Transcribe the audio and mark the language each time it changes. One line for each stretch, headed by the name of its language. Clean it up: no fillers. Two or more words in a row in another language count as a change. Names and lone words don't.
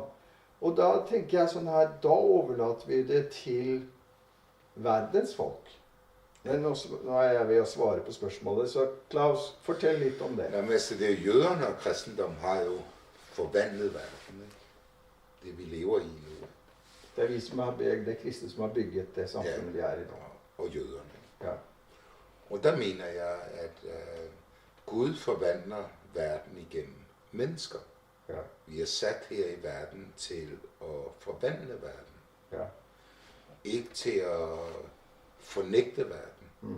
Norwegian: Og da tenker jeg sånn her, da overlater vi det til verdens folk. Men nå er jeg ved å svare på spørsmålet, så Klaus, fortell litt om det.
Danish: Ja, men altså, det jøderne og kristendom har jo forvandlet verden, ikke? Det vi lever i nu. Det er vi som har bygget, det er kristne som har bygget det samfunnet vi er i dag. Og jøderne. Ja. Og der mener jeg, at Gud forvandler verden igennem mennesker. Ja. Vi er sat her i verden til at forvandle verden. Ja. Ikke til at fornægte verden.